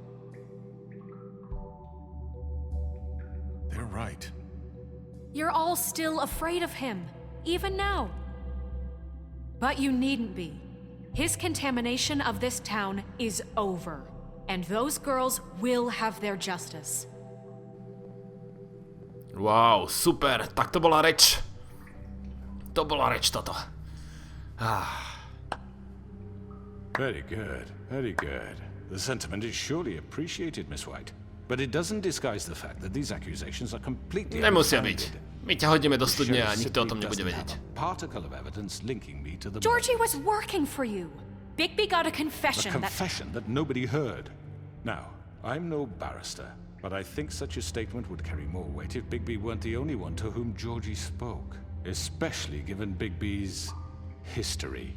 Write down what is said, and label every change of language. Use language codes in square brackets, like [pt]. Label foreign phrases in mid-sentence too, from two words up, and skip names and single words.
[en] They're right. You're all still afraid of him, even now. But you needn't be. His contamination of this town is over, and those girls will have their justice. [sk] Wow, super, tak to bola reč To bola reč toto. [en] Very good, very good. The sentiment is surely appreciated, Miss White. But it doesn't disguise the fact that these accusations are completely [sk] Nemusia byť. [en] unfounded. [sk] My ťa hodíme do studne a nikto o tom nebude vedieť. [en] Particle of evidence linking me to the Georgie was working for you. Bigby got a confession A confession that nobody heard. Now, I'm no barrister, but I think such a statement would carry more weight if Bigby weren't the only one to whom Georgie spoke, especially given Bigby's history.